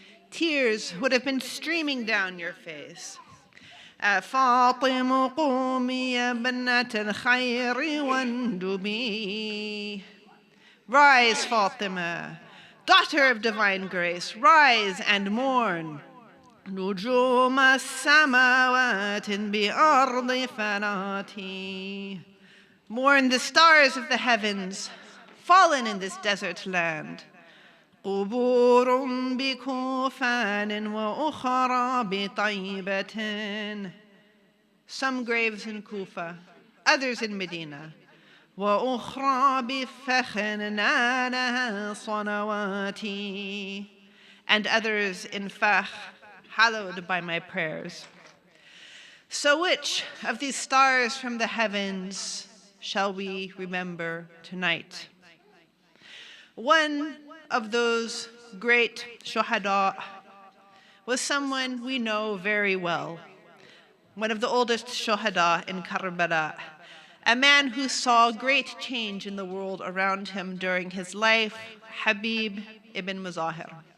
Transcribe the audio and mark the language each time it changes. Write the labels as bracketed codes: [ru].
[en] Tears would have been streaming down your face. [ar] فاطم قومي يا بنة الخير واندبي. [en] Rise, Fatima, daughter of divine grace, rise and mourn. [ar] نجوم السماوات بأرض فناتي. [en] Mourn the stars of the heavens, fallen in this desert land. [ar] قبور بكوفان وأخرى بطيبة. [en] Some graves in Kufa, others in Medina. [ar] وأخرى بفخر نالها صلواتي. [en] And others in Fakh, hallowed by my prayers. So which of these stars from the heavens shall we remember tonight? One of those great shuhada was someone we know very well, one of the oldest shuhada in Karbala, a man who saw great change in the world around him during his life, Habib ibn Muzahir.